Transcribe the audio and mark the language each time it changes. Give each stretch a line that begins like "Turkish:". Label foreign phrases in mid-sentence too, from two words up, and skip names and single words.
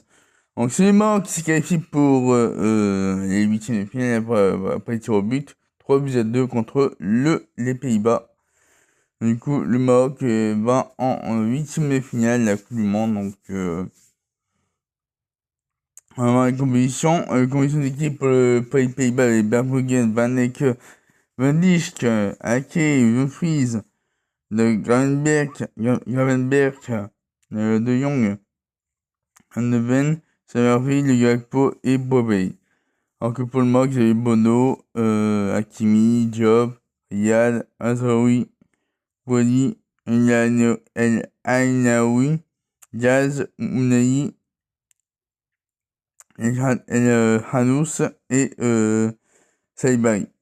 French: Donc c'est le Maroc qui se qualifie pour les huitièmes de finale après les tirs au but, 3 buts à 2 contre les Pays-Bas. Du coup, le Maroc va en huitième de finale la Coupe du Monde, donc la composition d'équipe pour les Pays-Bas, les Verbruggen, Van Ecke, Van Dijk, Ake, Dumfries, de Gravenberch, De Jong, Van de Ven, Samerville, Gakpo et Bobey. Alors que pour le Maroc, il y avait Bono, Hakimi, Diop, Riyad, Azraoui, Wali, El Ainaoui, Diaz, Ounahi, Hanous et Saïbari.